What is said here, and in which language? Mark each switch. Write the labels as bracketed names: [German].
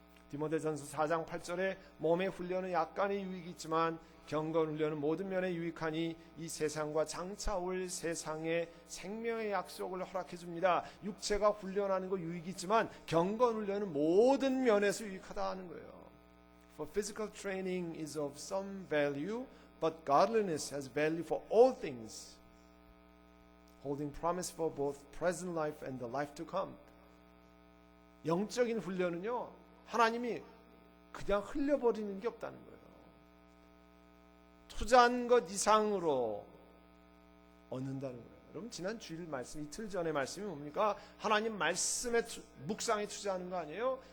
[Korean] 디모데전서 4장 8절에 몸의 훈련은 약간의 유익이 있지만 경건 훈련은 모든 면에 유익하니 이 세상과 장차 올 세상의 생명의 약속을 허락해 줍니다. 육체가 훈련하는 거 유익이 있지만 경건 훈련은 모든 면에서 유익하다 하는 거예요. [English] For physical training is of some value, but godliness has value for all things, holding promise for both present life and the life to come. [Korean] 영적인 훈련은요, 하나님이 그냥 흘려버리는 게 없다는 거예요. 투자한 것 이상으로 얻는다는 거예요. 여러분, 지난 주일 말씀, 이틀 전의 말씀이 뭡니까? 하나님 말씀에 묵상에 투자하는 거 아니에요?